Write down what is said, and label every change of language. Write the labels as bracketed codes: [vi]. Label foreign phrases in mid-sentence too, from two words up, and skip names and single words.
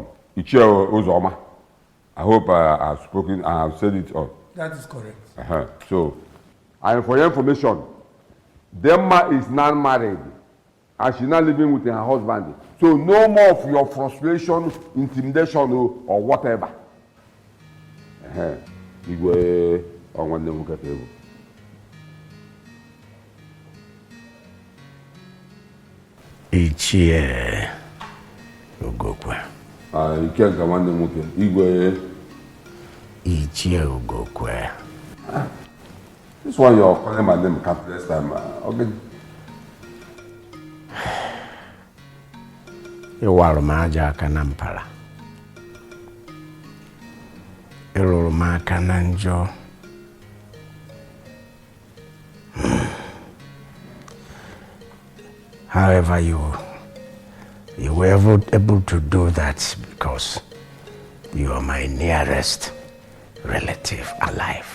[en] Ichie Uzoma, I hope I have spoken, I have said it all. That is correct. So, and for your information, Demma is now married and she's now living with her husband. So no more of your frustration, intimidation or whatever. [ig] Igwe onwanne nwoke ka ebu. Ichie Ugokwe. Ike nke nwanne nwoke. Igwe Ichie Ugokwe. [en] This one you're calling my name countless time. Okay. [ig] Ịwarụ m aja aka na mpala. Ịrụrụ m aka na njọ. [en] However, you were able to do that because you are my nearest relative alive.